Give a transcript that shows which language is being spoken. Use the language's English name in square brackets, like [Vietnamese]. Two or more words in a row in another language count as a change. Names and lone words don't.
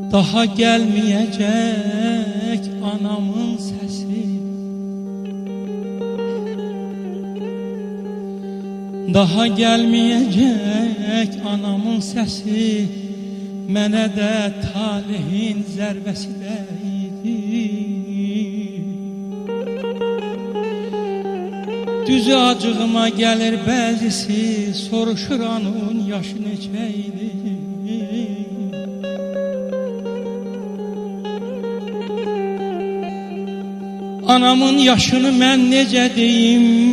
[Turkish] Daha gelmeyecek anamın sesi, daha gelmeyecek anamın sesi, [Azerbaijani] mənə də talihin zərbəsi dəydi. Düzü acığıma gəlir bəzisi, soruşur anın yaşı neçə idi. Anamın yaşını mən necə deyim?